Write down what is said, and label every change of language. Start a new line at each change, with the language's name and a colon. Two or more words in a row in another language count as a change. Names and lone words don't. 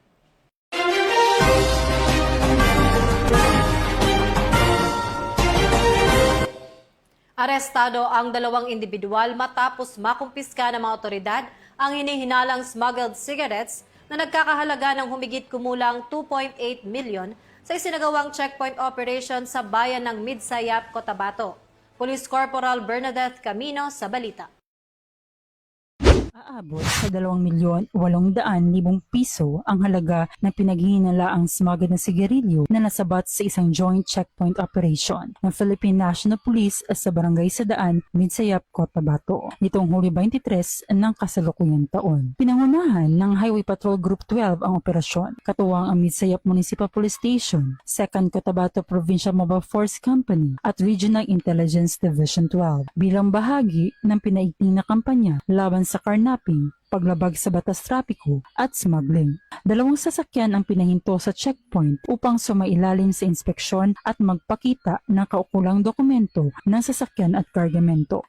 Filipino: Arestado ang dalawang individual matapos makumpiska ng mga otoridad ang hinihinalang
English: smuggled cigarettes
Filipino: na nagkakahalaga ng humigit kumulang 2.8 million sa isinagawang
English: checkpoint operation
Filipino: sa bayan ng Midsayap, Cotabato. Police Corporal Bernadette Camino sa balita. Aabot sa 2,800,000 piso ang halaga ng pinaghihinalaang smuggled na sigarilyo na nasabat sa isang
English: joint checkpoint operation
Filipino: ng Philippine National Police sa Barangay Sadaan, Midsayap, Cotabato nitong Hulyo 23 ng kasalukuyang taon. Pinangunahan ng Highway Patrol Group 12 ang operasyon, katuwang ang Midsayap Municipal Police Station, 2nd Cotabato Provincial Mobile Force Company at Regional Intelligence Division 12 bilang bahagi ng pinaigting na kampanya laban sa carnapping, paglabag sa batas trapiko at smuggling. Dalawang sasakyan ang pinahinto sa checkpoint upang sumailalim sa inspeksyon at magpakita ng kaukulang dokumento ng sasakyan at kargamento.